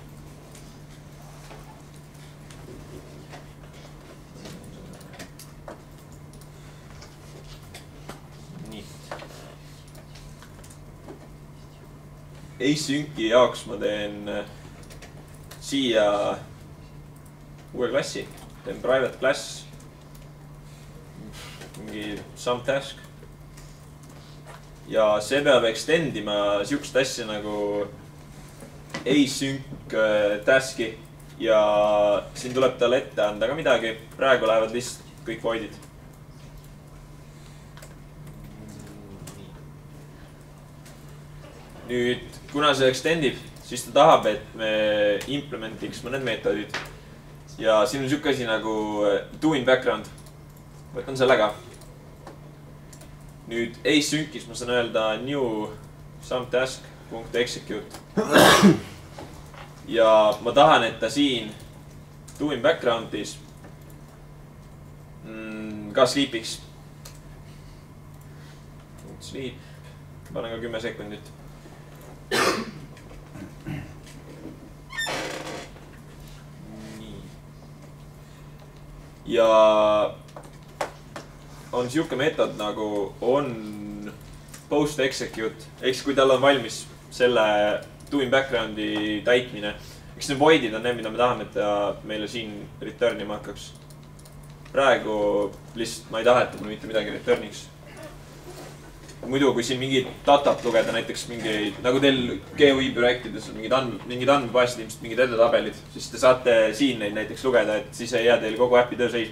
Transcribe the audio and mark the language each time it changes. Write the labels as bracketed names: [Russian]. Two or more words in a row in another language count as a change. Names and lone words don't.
[Estonian] Nii. Asynci jaoks ma teen siia uue klassi. Teen [English] private class. [Estonian] Mingi [English] some task. [Estonian] Ja see peab extendima siukest asja nagu async task'i ja siin tuleb talle ette anda ka midagi. Praegu lähevad lihtsalt kõik voidid. Nüüd, kuna see extendib, siis ta tahab, et me implementiks mõned meetodid. Ja siin on siuke asi nagu [English] do in background. [Estonian] Võtan selle ka. Nüüd asyncis ma saan öelda [English] new some task.execute. [Estonian] Ja ma tahan, et ta siin [English] do in background'is [Estonian] ka sleepiks. Sleep. Panen ka 10 sekundit. Nii. Ja on siuke meetod nagu [English] on post execute. [Estonian] Eks kui tal on valmis selle [English] do in background'i [Estonian] täitmine. Eks need voidid on need, mida me tahame, et ta meile siin returnima hakkaks. Praegu lihtsalt ma ei taha, et ta mitte midagi returniks. Muidu, kui siin mingid datat lugeda, näiteks mingi, nagu teil GUI projektides on mingid andmebaasid, ilmselt mingid edetabelid, siis te saate siin neid näiteks lugeda, et siis ei jää teil kogu äpi töö seisma.